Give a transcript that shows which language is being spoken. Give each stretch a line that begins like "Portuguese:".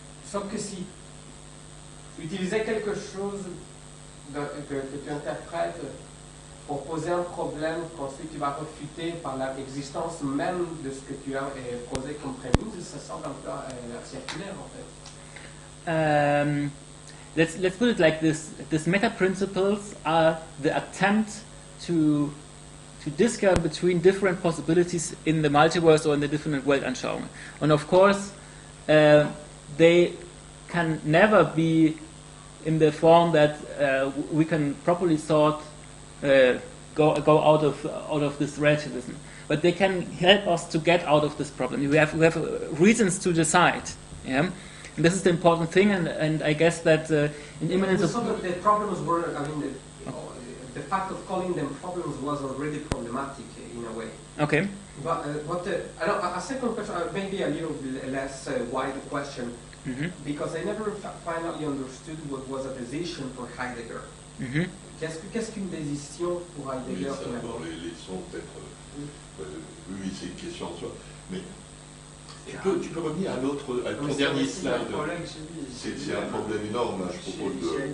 French: Sauf que si tu utilisais quelque chose que tu interprètes pour poser un problème qu'ensuite tu vas refuter par l'existence même de ce que tu as posé comme prémisse, ça semble un peu circulaire en fait.
English: Let's put it like this. These meta principles are the attempt to discern between different possibilities in the multiverse or in the different Weltanschauungen. And of course, they can never be in the form that we can properly sort go out of this relativism. But they can help us to get out of this problem. We have reasons to decide. Yeah. And this is the important thing, and I guess that in immanence of the problems were, I mean, the fact of calling them problems was already problematic in a way. Okay. But a second question, maybe a little bit less wide question, because I never finally understood what was a decision for Heidegger.
French: Qu'est-ce qu'une décision pour Heidegger? Oui, ça, dans les leçons, peut-être. Oui, c'est une question en soi. Mais tu peux revenir à l'autre, à ton dernier slide. C'est un problème énorme, là, je propose de...